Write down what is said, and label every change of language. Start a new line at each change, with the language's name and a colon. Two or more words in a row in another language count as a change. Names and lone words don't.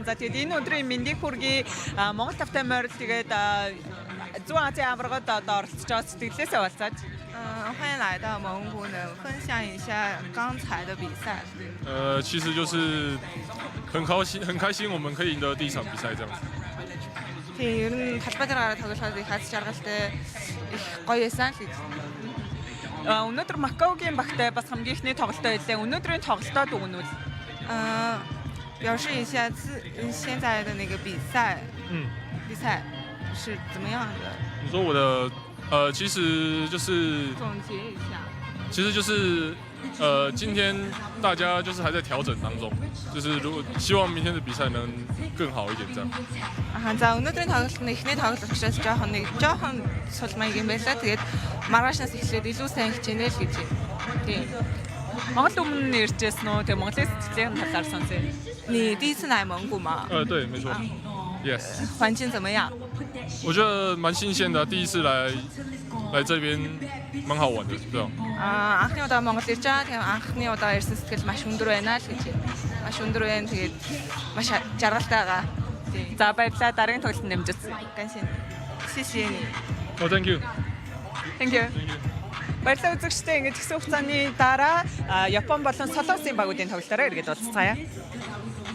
Mongolian: За тэгээд энэ өдрийн мэндийг хүргэе. Монгол тавтай морил тэгээд Зүүн Азийн аваргад оролцож байгаа сэтгэлээсээ уулзаад
Chinese: 欢迎来到蒙古，能分享一下刚才的比赛。其实就是很开心，我们可以赢得第一场比赛这样子。
Mongolian: Тийм ер нь талбай дээр гараад тоглоход их хаз жаргалтай их гоё байсан л гэж. Өнөөдөр Макаогийн багтай бас хамгийн ихний тоглолтоо хэлээ. Өнөөдрийн тоглолтоо дүгнүүл.
Chinese: 表示一下现在的那个比赛是怎么样的？你说我的其实就是总结一下。其实就是今天大家就是还在调整当中，就是如果希望明天的比赛能更好一点这样。
Mongolian: За өнөөдрийн тоглолт нь эхний тоглолт учраас жоохон сулмайг юм байлаа. Тэгээд маргаашнаас эхлээд илүү сайн хичээнэ л гэж байна. Тийм. Монгол өмнө иржсэн үү? Тэгээ Монголын сэтгэлийн талаар сонсъё.
Chinese: 你第一次来蒙古吗？对，没错。Yes。环境怎么样？我觉得蛮新鲜的，第一次来这边蛮好玩的，对啊。
Mongolian: Анхны удаа Монгол ирж байгаа. Тийм анхны удаа ирсэн сэтгэл маш өндөр байна л гэж байна. Маш өндөр байна. Тэгээд маш жаргалтай байгаа. Тийм. За баярлалаа. Дараагийн тоглолтод нэмжсэн.
Chinese: 感谢你，谢谢你。
English: Thank you. Thank you.
Mongolian: Баярлалаа үзэгчдээ. Ингэж хэсэг хугацааны дараа Япон болон Солонгосын багуудын тоглолтоор эргээд уулзцаая.